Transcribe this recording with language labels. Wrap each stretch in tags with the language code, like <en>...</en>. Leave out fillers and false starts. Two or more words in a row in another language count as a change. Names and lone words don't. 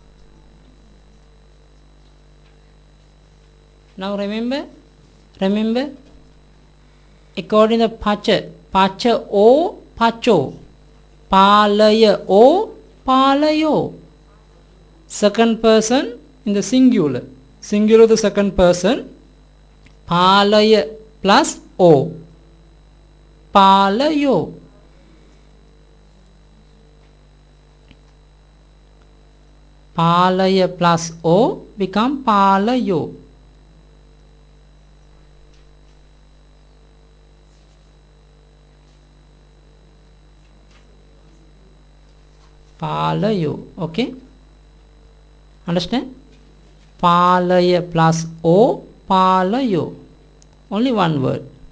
<en>Now remember, according to pacha o pacho, palaya o palayo. Second person in the singular of the second person, palaya plus o, palayo. Palaya plus o become palayo. Palayo. Okay, understand? Palaya plus o, palayo. Only one word.</en>